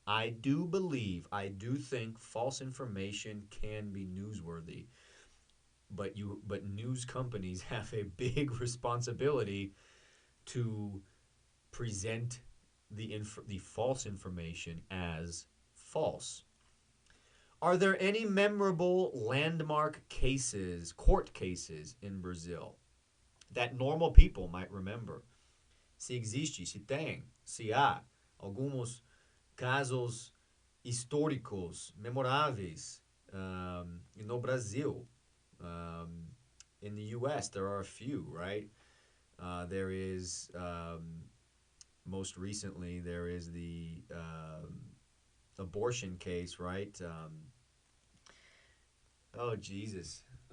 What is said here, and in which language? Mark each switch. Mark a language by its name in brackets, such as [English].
[English] I do believe, I do think false information can be newsworthy, but news companies have a big responsibility to present the false information as false. Are there any memorable landmark cases, court cases in Brazil that normal people might remember? [Portuguese] Se existe, se tem, se há alguns casos históricos memoráveis no Brasil. [English] In the U.S., there are a few, right? There is, most recently, there is the abortion case, right? Oh, Jesus.